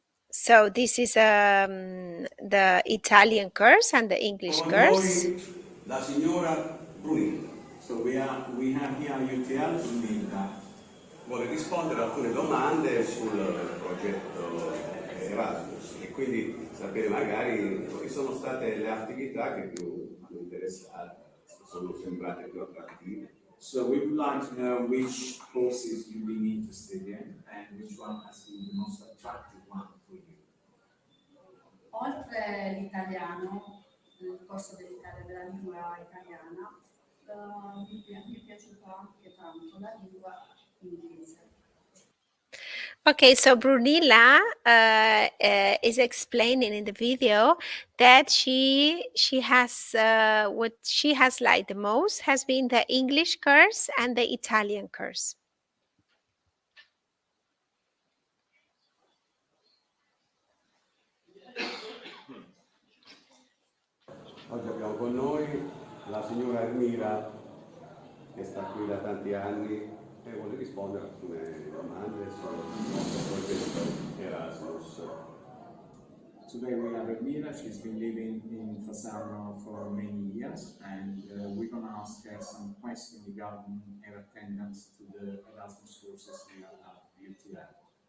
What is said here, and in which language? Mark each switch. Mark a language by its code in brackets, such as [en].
[en] So this is the Italian course and the English course. [it] La signora Brunilda. [en] So we have here UTL Brunilda. [it] Vuole rispondere a alcune domande sul progetto Erasmus e quindi sapere magari quali sono state le attività che più hanno interessato, sono sembrate più attrattive. [en] So we would like to know which courses you've been interested in and which one has been the most attractive one for you. [it] Oltre l'italiano, il corso della lingua italiana, mi è piaciuta anche tanto la lingua inglese. [en] Okay, so Brunilla is explaining in the video that she has what she has liked the most has been the English course and the Italian course. [it] Oggi abbiamo con noi la signora Ermira che sta qui da tanti anni e vuole rispondere a alcune domande sul nostro progetto Erasmus. [en] Today we have Ermira. She's been living in Fasano for many years, and we're going to ask her some questions regarding her attendance to the Erasmus courses here at UTL.